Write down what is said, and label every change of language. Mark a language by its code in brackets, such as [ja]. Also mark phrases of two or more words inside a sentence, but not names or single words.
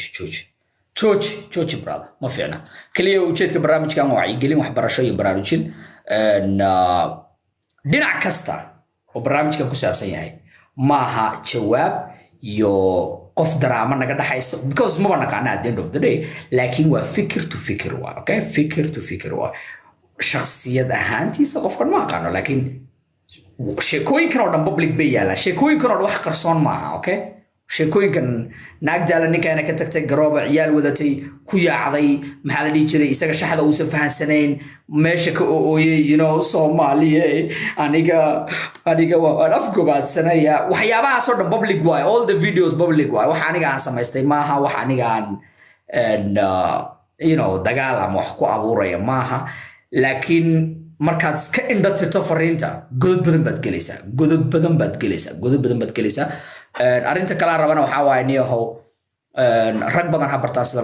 [so] jooji brother ma fiicna kaliya ujeedka barnaamijkan waa wacyigelin waxbarasho iyo baraarujin dhinac kasta oo barnaamijkan ku saabsan yahay maaha jawaab iyo qof daraama naga dhaxayso because maba naqaana [en] at the end of the day [so] laakiin waa fikir to fikir waa okay fikir to fikir waa shakhsiyad ahaantiisa qofkan ma aqaano laakiin sheekooyinkan oo dhan public bay yaalaan sheekooyinkan oo dhan wax qarsoon maaha okay sheekooyinkan naag daala ninkaana ka tagtay garooba ciyaal wadatay ku yaacday maxaa la dhihi jiray isaga shaxda uusan fahansanayn meesha ka ooyay Soomaaliya aniga waan afgobaadsanaya waxyaabahaas oo dhan public waay [en] all the videos public [so] waay wax aniga aan samaystay maaha wax aniga aan dagaal ama wax ku abuuraya maaha laakiin markaad iska indhatirto fariinta godad badan baad gelaysaa arrinta kale aan rabana waxaa waaye niyahow rag badan ha bartaan